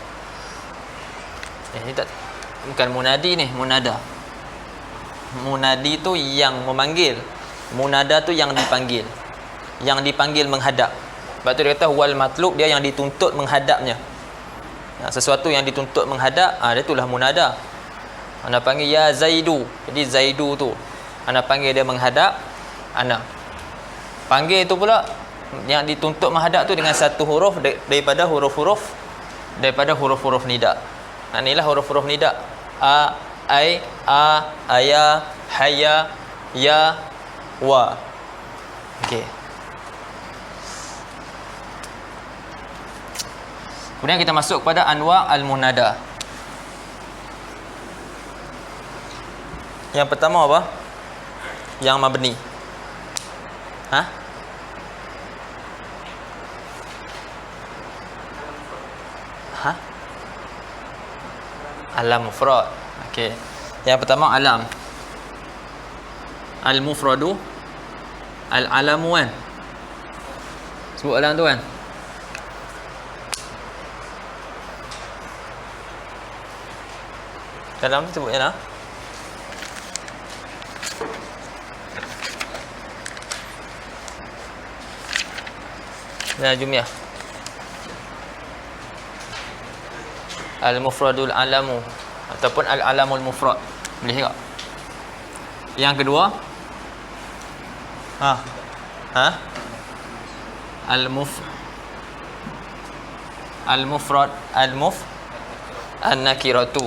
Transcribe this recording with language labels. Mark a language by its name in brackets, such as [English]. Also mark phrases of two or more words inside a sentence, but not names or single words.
[Malay] Ini tak, bukan munadi ni, munada. Munadi tu yang memanggil, munada tu yang dipanggil. Yang dipanggil menghadap. Sebab tu dia kata [Arabic] والمطلوب, [Malay] dia yang dituntut menghadapnya. Sesuatu yang dituntut menghadap, dia itulah munada. Anda panggil [Arabic] يا زيد. [Malay] Jadi Zaidu tu anda panggil dia menghadap, ana. Panggil tu pula yang dituntut menghadap tu dengan satu huruf daripada huruf-huruf nida. Inilah huruf-huruf nida. [Arabic] أ، أي، آ، أيا، هيا، يا، وا. [Malay] Okey. Kemudian kita masuk kepada [Arabic] أنواع المنادى. [Malay] Yang pertama apa? Yang mabni. [Arabic] علم مفرد. [Malay] Okey. Yang pertama alam. [Arabic] المفرد العلم [Malay] kan. Sebut alam tu kan. Dalam tu sebutnya lah. Nah, jumiah. [Arabic] المفرد العلم ataupun العلم المفرد. [Malay] Boleh tak? Yang kedua, [Arabic] المفرد النكرة.